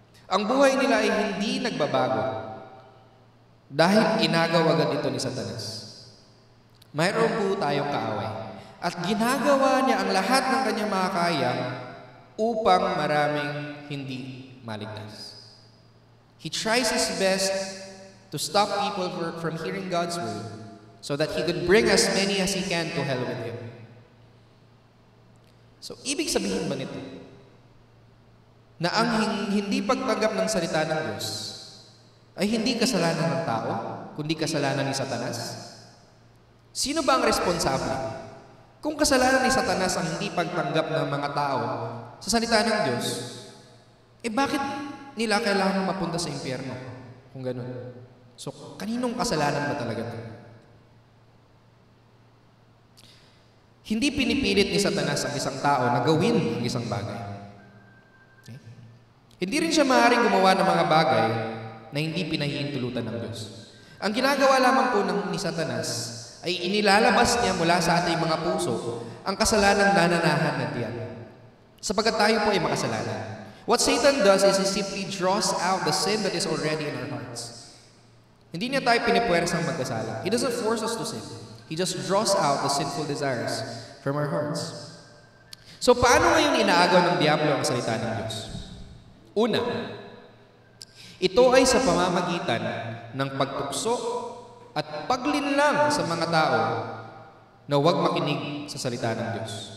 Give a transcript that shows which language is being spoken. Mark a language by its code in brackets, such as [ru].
[tl] Ang buhay nila ay hindi nagbabago dahil inagaw agad ito ni Satanas. Mayroon po tayong kaaway at ginagawa niya ang lahat ng kanyang makakaya upang maraming hindi maligtas. [en] He tries his best to stop people from hearing God's word so that he could bring as many as he can to hell with him. [tl] So, ibig sabihin ba nito na ang hindi pagtanggap ng salita ng Diyos ay hindi kasalanan ng tao, kundi kasalanan ni Satanas? Sino ba ang responsable? Kung kasalanan ni Satanas ang hindi pagtanggap ng mga tao sa salita ng Diyos, bakit nila kailangan mapunta sa impyerno? Kung ganun. So, kaninong kasalanan ba talaga ito? Hindi pinipilit ni Satanas ang isang tao na gawin ang isang bagay. Okay? Hindi rin siya maaaring gumawa ng mga bagay na hindi pinahihintulutan ng Diyos. Ang ginagawa lamang po ni Satanas ay inilalabas niya mula sa ating mga puso ang kasalanang nananahan na diyan. Sapagkat tayo po ay makasalanan. [en] What Satan does is he simply draws out the sin that is already in our hearts. [tl] Hindi niya tayo pinipuwersang magkasala. [en] He doesn't force us to sin. He just draws out the sinful desires from our hearts. [tl] So paano ngayon inaagaw ng Diablo ang salita ng Diyos? Una, ito ay sa pamamagitan ng pagtukso at paglinlang sa mga tao na huwag makinig sa salita ng Diyos.